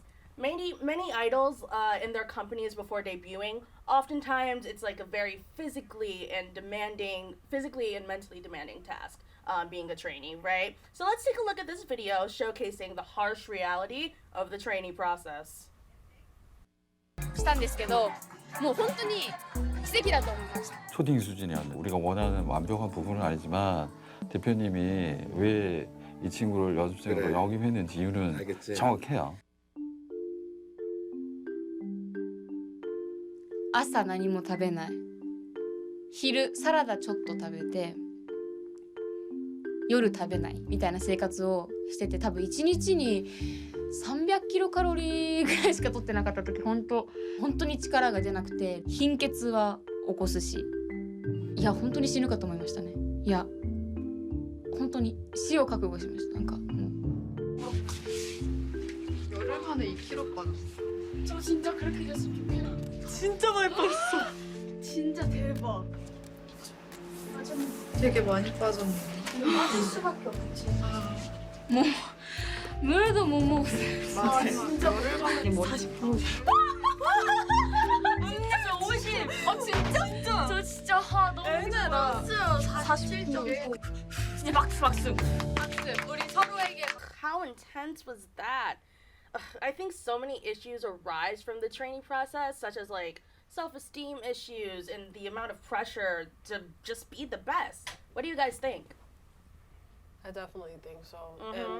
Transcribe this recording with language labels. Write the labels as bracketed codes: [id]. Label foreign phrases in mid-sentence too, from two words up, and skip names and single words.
[en] Many idols in their companies before debuting, oftentimes it's like a very physically and mentally demanding task, being a trainee, right? So let's take a look at this video showcasing the harsh reality of the trainee process. [ja] したんですけど、もう本当に奇跡だと思いました。 [ko] 초딩 수준이야. 우리가 원하는 완벽한 부분은 아니지만 대표님이 왜 이 친구를 연습생으로 그래. 영입했는지 이유는 알겠지. 정확해요. [ja] 朝何も食べない。昼サラダちょっと食べて、夜食べないみたいな生活をしてて、多分1日に300キロカロリーぐらいしか取ってなかった時、本当に力が出なくて、貧血は起こすし、いや本当に死ぬかと思いましたね。いや本当に死を覚悟しました。なんかもう。 [ko] 열흘 만에 2kg 빠졌어. 저 진짜 그렇게 됐으면 좋겠다. 진짜 많이 빠졌어. 진짜 대박. 되게 많이 빠졌네. 빠질 수밖에 없지. [ja] もうムードももう [ko] 아 진짜 열흘 만에 머리 40%. 진짜 50. 진짜? 저 진짜 너무 힘들었어요. 40%. 진짜 박수. 우리 서로에게 [en] How intense was that? I think so many issues arise from the training process, such as like self-esteem issues and the amount of pressure to just be the best. What do you guys think? I definitely think so. Mhm.